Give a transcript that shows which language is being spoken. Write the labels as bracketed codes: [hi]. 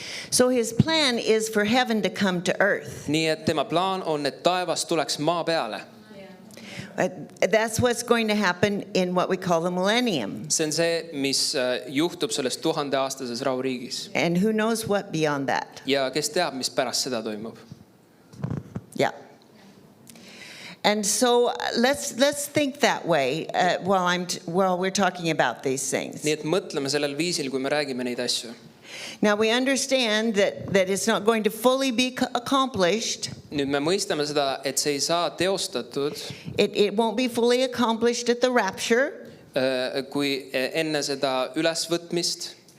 [en] So his plan is for heaven to come to earth. [et] Nii et tema plaan on, et taevas tuleks maa peale. [en] That's what's going to happen in what we call the millennium. [et] See on see, mis juhtub selles 1000-aastases rahuriigis. [en] And who knows what beyond that? [et] Ja kes teab, mis pärast seda toimub. [en] Yeah. And so let's think that way while we're talking about these things. [et] Nii et mõtleme sellel viisil, kui me räägime neid asju. [en] Now we understand that it's not going to fully be accomplished. [et] Nüüd me mõistame seda, et see ei saa teostatud. [en] It won't be fully accomplished at the rapture. [et] Kui enne seda ülesvõtmist.